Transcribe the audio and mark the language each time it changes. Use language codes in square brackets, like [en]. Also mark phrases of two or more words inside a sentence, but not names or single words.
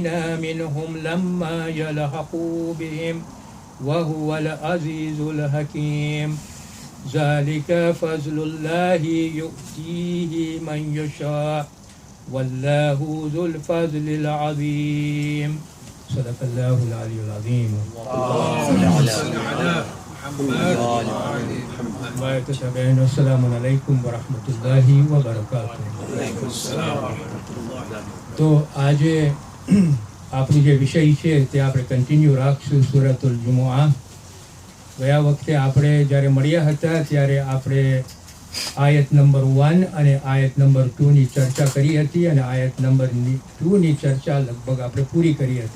[ar] منهم لما يلحقوا بهم وهو العزيز الحكيم ذلك فضل الله يؤتيه من يشاء والله ذو الفضل العظيم صدق الله العلي العظيم السلام عليكم ورحمة الله وبركاته. [gu] તો આજે આપણું જે વિષય છે તે આપણે કન્ટિન્યુ રાખશું સૂરતુલ જુમુઆ. ગયા વખતે આપણે જ્યારે મળ્યા હતા ત્યારે આપણે આયત નંબર 1 અને આયત નંબર 2ની ચર્ચા કરી હતી અને આયત નંબર 2ની ચર્ચા લગભગ આપણે પૂરી કરી હતી.